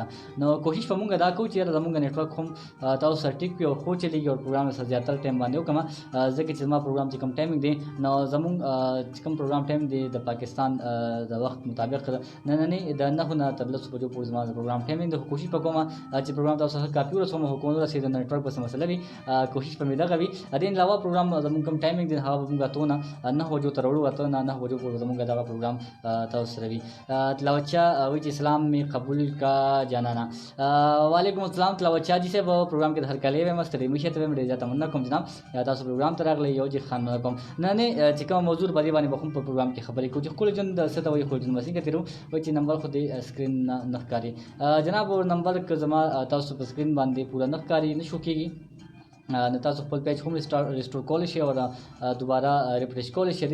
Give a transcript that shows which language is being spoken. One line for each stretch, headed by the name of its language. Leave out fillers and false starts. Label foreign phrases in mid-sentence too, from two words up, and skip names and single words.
Pashto: نو کوشش به مونږ دا کوو چې یاره زمونږ نیټورک هم تاسو سره ټیک وي او ښه چلېږي او پروګرام سره زیاتره ټایم باندې وکړم، ځکه چې زما پروګرام چې کوم ټایمنګ دی، نو زمونږ چې کوم پروګرام ټایم دی د پاکستان د وخت مطابق نننۍ د 9 نه تر 10 بجو پورې زما د پروګرام ټایمنګ دی. کوشش به کوم چې پروګرام تاسو سره کافي ورسوم، خو کوم ورسېد د نیټورک بس مسله وي، کوشش به مې دغه وي. دې علاوه پروګرام زمونږ کوم ټایمنګ دی هغه به مونږ اتونه 9 بجو تر وړو، اتونه 9 بجو پورې زمونږ دغه پروګرام تاسو سره وي. تلاوت شاه وایي چې
Urdu: اسلام میں قبول کا جانانا.
Pashto: وعلیکم السلام تلاوت شاه جی صاحب، پروګرام کې د هرکلی وایم، ستړي مه شئ. ته وایم ډېر زیاته مننه کوم جناب، تاسو پروګرام ته راغلی. یو جي خان مننه کوم. نننۍ چې کومه موضوع په دې باندې به هم په پروګرام کې خبرې کوو چې ښکلی ژوند څه ته وایي، ښکلی ژوند به څنګه تېرو. وایي چې نمبر خو دې سکرین نه ښکاري جناب، نمبر که زما تاسو په سکرین باندې پوره نه ښکاري، نه شو کېږي، نو تاسو خپل پیج هم ریسټور کولی شئ او دوباره ریفریش کولی شئ.